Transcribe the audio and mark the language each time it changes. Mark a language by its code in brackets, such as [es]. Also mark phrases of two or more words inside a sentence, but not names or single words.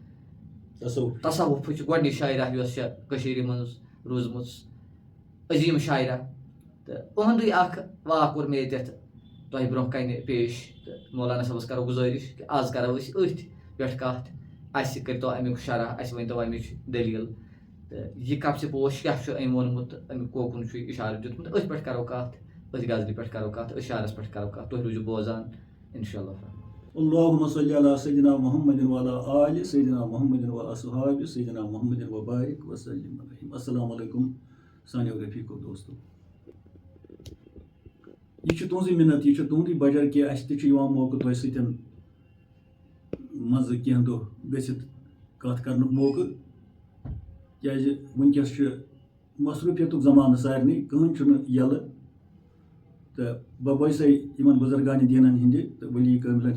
[ks] تصوُفٕچ گۄڈٕنِچ شاعرہ یۄس چھےٚ کٔشیٖرِ منٛز روٗزمٕژ عظیٖم شاعرہ تہٕ اُہُنٛدُے اکھ واکھ کوٚر مےٚ ییٚتٮ۪تھ تۄہہِ برونٛہہ کنہِ پیش تہٕ مولانا صٲبس کرو گُزٲرِش کہِ آز کرو أسۍ أتھۍ پٮ۪ٹھ کتھ اَسہِ کٔرۍتو امیُک شرح اَسہِ ؤنۍتو امِچ دٔلیٖل تہٕ یہِ کپسہِ پوش کیاہ چھُ أمۍ ووٚنمُت تہٕ امیُک کوکُن چھُ اِشارٕ دیُتمُت أتھۍ پٮ۪ٹھ کرو کتھ أتھۍ غزلہِ پٮ۪ٹھ کرو کتھ أتھۍ شعرس پٮ۪ٹھ کرو کتھ تُہۍ روٗزِو بوزان [ar] انشاء اللہ اللهم صل على سيدنا محمد وعلى آل سيدنا محمد وأصحاب سيدنا محمد وبارك وسلم عليهم السلام علیکم [ks] سانیو رفیقو دوستو یہ چھُ تُہنٛزٕے مِنت یہِ چھُ تُہُنٛدُے بجر کہِ اَسہِ تہِ چھُ یِوان موقعہٕ تۄہہِ سۭتۍ منٛزٕ کینٛہہ دۄہ گٔژھِتھ کتھ کرنُک موقعہٕ کیازِ وٕنکیٚس چھُ مصروٗفیتُک زمانہٕ سارنٕے کٕہٕنۍ چھُنہٕ یلہٕ تہٕ بہٕ بٲسے یِمن بُزرگانہِ دیٖنن ہِنٛدِ تہٕ ؤلی کٲملن